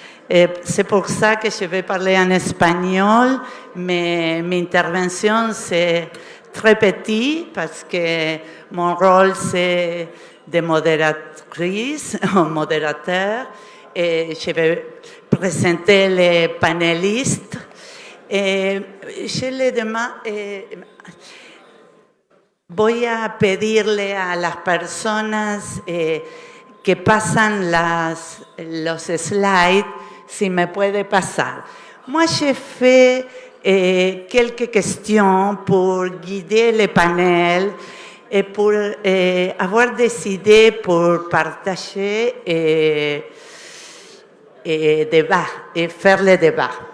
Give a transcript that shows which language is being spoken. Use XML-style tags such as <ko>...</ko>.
<fr>Et c'est pour ça que je vais parler en espagnol, mais mon intervention, c'est très petit parce que mon rôle, c'est de modératrice ou modérateur. Et je vais présenter les panélistes. Et je les demande...</fr> <es>Voy a pedirle a las personas que pasan los slides si me puede pasar.</es> <fr>Moi, j'ai fait quelques questions pour guider le panel et pour avoir des idées pour partager débat et faire le débat.</fr>